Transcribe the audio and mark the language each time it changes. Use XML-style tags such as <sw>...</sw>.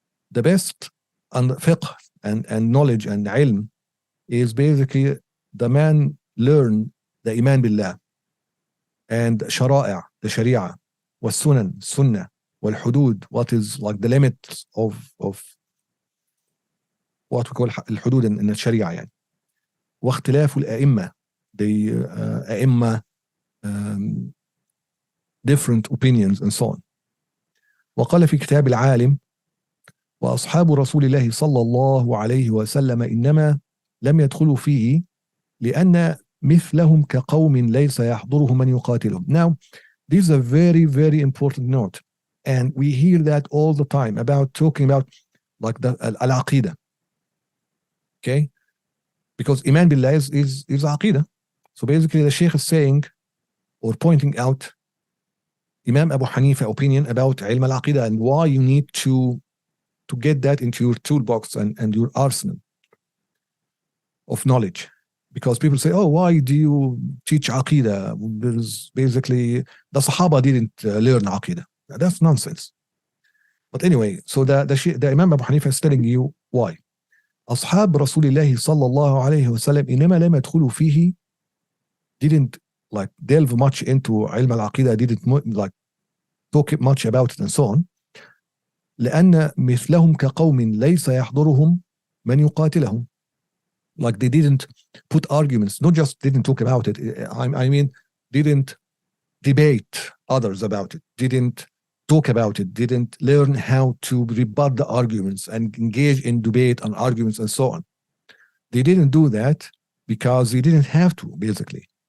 <en>The best and fiqh and knowledge and ilm is basically the man learn the iman billah and shara'i, the sharia, والسنن, sunnah, والحدود, what is like the limits of what we call الحدود in the sharia يعني.</en> <ar>واختلاف الأئمة,</ar> <en>the أئمة, different opinions and so on.</en> <ar>وقال في كتاب العالم وأصحاب رسول الله صلى الله عليه وسلم إنما لم يدخلوا فيه لأن مثلهم كقوم ليس يحضرهم من يقاتلهم.</ar> <en>Now, this is a very, very important note. And we hear that all the time about talking about like the al-aqidah. Okay? Because Iman Billah is aqidah. So basically the Sheikh is saying or pointing out Imam Abu Hanifah opinion about ilm al-aqidah and why you need to get that into your toolbox and your arsenal of knowledge. Because people say, oh, why do you teach aqidah? There's basically, the Sahaba didn't learn aqidah. That's nonsense. But anyway, so the Imam Abu Hanifah is telling you why.</en> <ar>أصحاب رسول الله صلى الله عليه وسلم إنما لم يدخلوا فيه,</ar> <en>didn't like delve much into علم العقيدة, didn't like talk much about it and so on.</en> <ar>لأن مثلهم كقوم ليس يحضرهم من يقاتلهم.</ar> <en>Like they didn't put arguments, not just didn't talk about it, I mean didn't debate others about it, didn't talk about it, didn't learn how to rebut the arguments and engage in debate and arguments and so on. They didn't do that because they didn't have to, basically.</en>